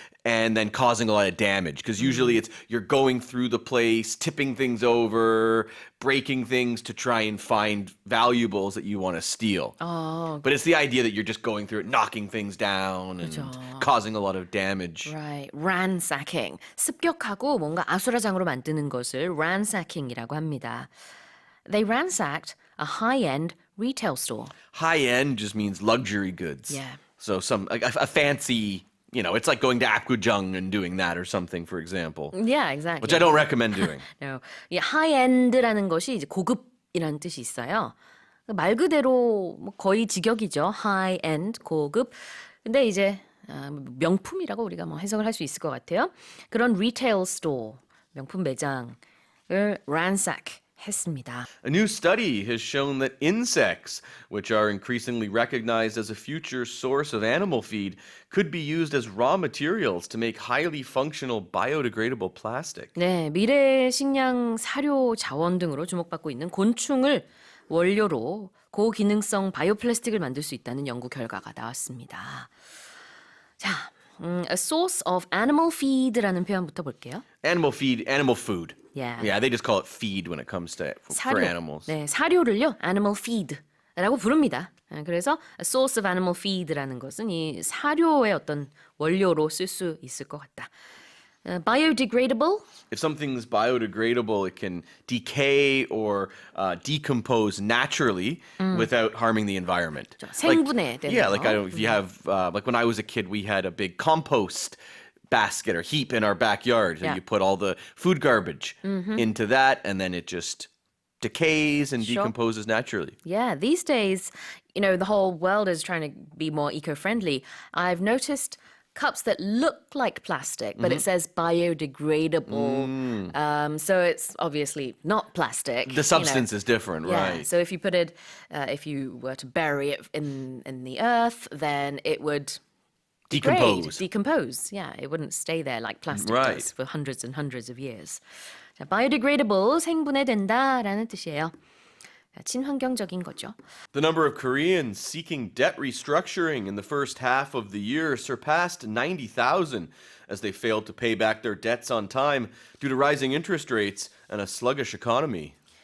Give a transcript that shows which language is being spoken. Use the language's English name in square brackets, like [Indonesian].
[English] and then causing a lot of damage. Because usually it's you're going through the place, tipping things over, breaking things to try and find valuables that you want to steal. But it's the idea that you're just going through it, knocking things down and causing a lot of damage. Right, ransacking. [Korean] 습격하고 뭔가 아수라장으로 만드는 것을 ransacking이라고 합니다. [English] They ransacked a high-end retail store. High-end just means luxury goods. Yeah. So a fancy, it's like going to Apgujeong and doing that or something, for example. Yeah, exactly. Which I don't recommend doing. No. [Korean] 이 high-end라는 것이 이제 고급이라는 뜻이 있어요. 말 그대로 뭐 거의 직역이죠. high-end, 고급. 근데 이제 명품이라고 우리가 뭐 해석을 할 수 있을 것 같아요. 그런 retail store, 명품 매장을 ransack 했습니다. [English] A new study has shown that insects, which are increasingly recognized as a future source of animal feed, could be used as raw materials to make highly functional biodegradable plastic. [Korean] 네, 미래 식량 사료 자원 등으로 주목받고 있는 곤충을 원료로 고기능성 바이오플라스틱을 만들 수 있다는 연구 결과가 나왔습니다. 자, a source of animal feed라는 표현부터 볼게요. [English] Animal feed, animal food. Yeah. Yeah, they just call it feed when it comes to for animals. [Korean] 네, 사료를요, animal feed라고 부릅니다. 그래서 a source of animal feed라는 것은 이 사료의 어떤 원료로 쓸 수 있을 것 같다. [English] Biodegradable? If something's biodegradable, it can decay or decompose naturally without harming the environment. [Korean] 생분해되는 [English] Yeah, [Korean] 거. [English] like if you have, like when I was a kid, we had a big compost basket or heap in our backyard. Yeah. And you put all the food garbage into that, and then it just decays and Sure. decomposes naturally. Yeah, these days, the whole world is trying to be more eco-friendly. I've noticed cups that look like plastic, but it says biodegradable. So it's obviously not plastic. The substance is different, Yeah, right? so if you put it, if you were to bury it in the earth, then it would decompose. Yeah, it wouldn't stay there like plastic Right. does for hundreds and hundreds of years. [Korean] 자, biodegradable, 생분해된다라는 뜻이에요. 자, 친환경적인 거죠. [English] The number of Koreans seeking debt restructuring in the first half of the year surpassed 90,000 as they failed to pay back their debts on time due to rising interest rates and a sluggish economy.